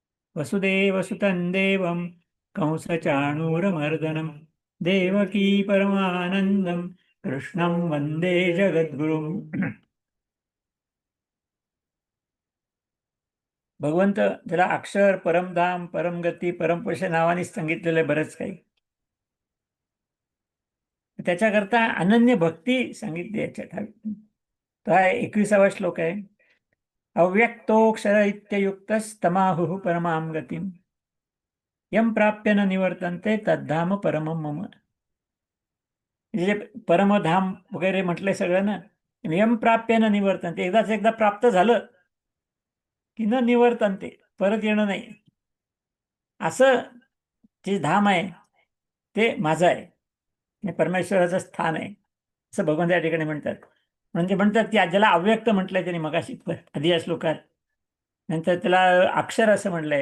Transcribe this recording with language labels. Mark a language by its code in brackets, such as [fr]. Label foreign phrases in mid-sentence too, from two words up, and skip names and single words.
[sa] वसुदेवसुतं देवं कंसचाणूरमर्दनं देवकी परमानंदं कृष्णं वंदे जगद्गुरुम. [mr] भगवंत त्याला अक्षर, परमधाम, परमगती, परमपुरुष नावाने सांगितलेलं आहे बरंच काही. त्याच्याकरता अनन्य भक्ती सांगितली याच्यात. तो हा 21वा श्लोक आहे. [sa] अव्यक्तोक्षर इत्ययुक्तस्तमाहुः परमां गतिं यम प्राप्य न निवर्तन्ते तद्धाम परमं मम. [mr] म्हणजे परमधाम वगैरे म्हटलंय सगळं ना. [sa] यम प्राप्य न निवर्तन्ते, [mr] एकदा प्राप्त झालं की [sa] न निवर्तन्ते, [mr] परत येणं नाही. असं जे धाम आहे ते माझं आहे, हे परमेश्वराचं स्थान आहे असं भगवंत या ठिकाणी म्हणतात. म्हणजे म्हणतात की ज्याला अव्यक्त म्हटलंय त्यांनी मगाशी आधी या श्लोकात, नंतर त्याला अक्षर असं म्हटलंय.